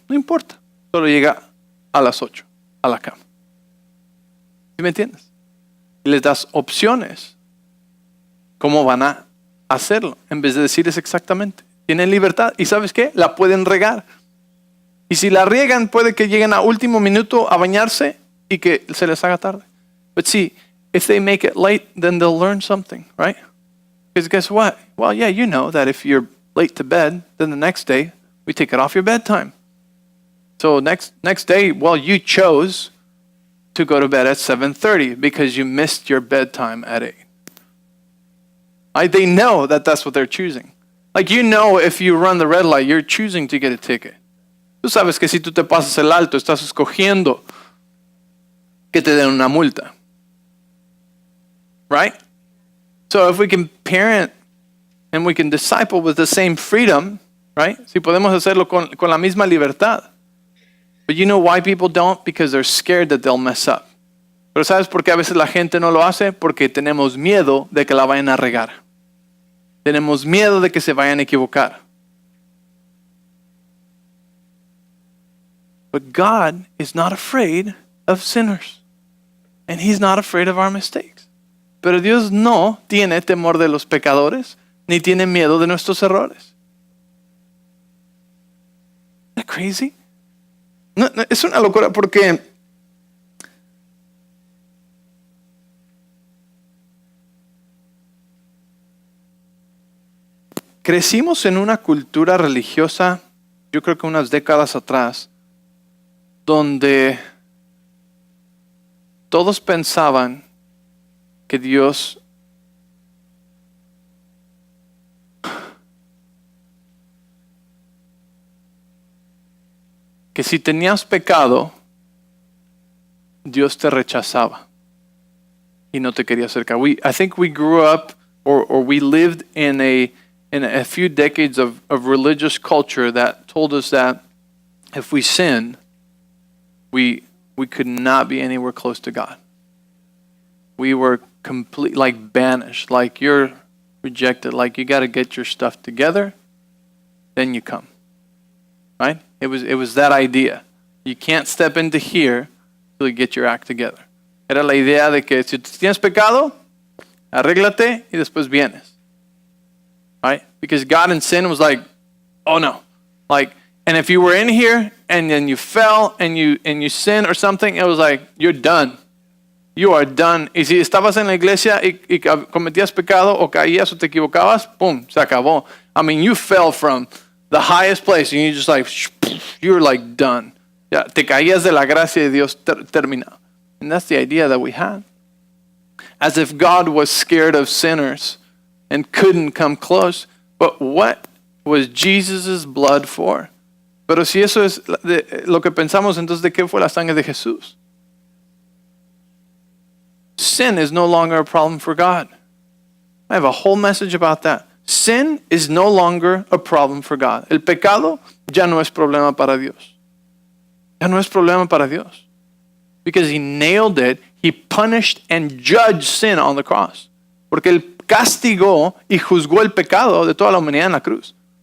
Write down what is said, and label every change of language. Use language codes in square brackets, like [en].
[es] No importa, solo llega a las 8 a la cama. ¿Sí me entiendes? Y les das opciones cómo van a hacerlo, en vez de decirles exactamente. Tienen libertad y ¿sabes qué? La pueden regar. Y si la riegan, puede que lleguen a último minuto a bañarse y que se les haga tarde. [en] But see, if they make it late, then they'll learn something, right? Because guess what? Well, yeah, you know that if you're late to bed, then the next day, we take it off your bedtime. So next day, well, you chose to go to bed at 7:30 because you missed your bedtime at 8. They know that that's what they're choosing. If you run the red light, you're choosing to get a ticket. [es] Tú sabes que si tú te pasas el alto, estás escogiendo que te den una multa. [en] Right? So if we can parent and we can disciple with the same freedom, right? [es] Si podemos hacerlo con la misma libertad. [en] But you know why people don't? Because they're scared that they'll mess up. [es] Pero ¿sabes por qué a veces la gente no lo hace? Porque tenemos miedo de que la vayan a regar. Tenemos miedo de que se vayan a equivocar. [en] But God is not afraid of sinners. And He's not afraid of our mistakes. [es] Pero Dios no tiene temor de los pecadores, ni tiene miedo de nuestros errores. ¿Es crazy? No, es una locura porque crecimos en una cultura religiosa, yo creo que unas décadas atrás, donde todos pensaban que Dios que si tenías pecado, Dios te rechazaba y no te quería acercar. [en] I think we grew up or we lived in a few decades of religious culture that told us that if we sin, we could not be anywhere close to God. We were like banished, like you're rejected, like you got to get your stuff together, then you come. Right? It was that idea. You can't step into here till you get your act together. [es] Era la idea de que si tienes pecado, arréglate y después vienes. [en] Right? Because God in sin was like, oh no. Like, and if you were in here and then you fell and you sinned or something, it was like, you're done. You are done. [es] Y si estabas en la iglesia y cometías pecado o caías o te equivocabas, pum, se acabó. [en] I mean, you fell from the highest place and you just like, you're like done. [es] Ya, te caías de la gracia de Dios terminado. [en] And that's the idea that we had. As if God was scared of sinners and couldn't come close. But what was Jesus' blood for? [es] Pero si eso es lo que pensamos, entonces ¿de qué fue la sangre de Jesús? [en] Sin is no longer a problem for God. I have a whole message about that. Sin is no longer a problem for God. [es] El pecado ya no es problema para Dios. Ya no es problema para Dios. [en] Because he nailed it, he punished and judged sin on the cross. [es] Porque él castigó y juzgó el pecado de toda la humanidad en la cruz.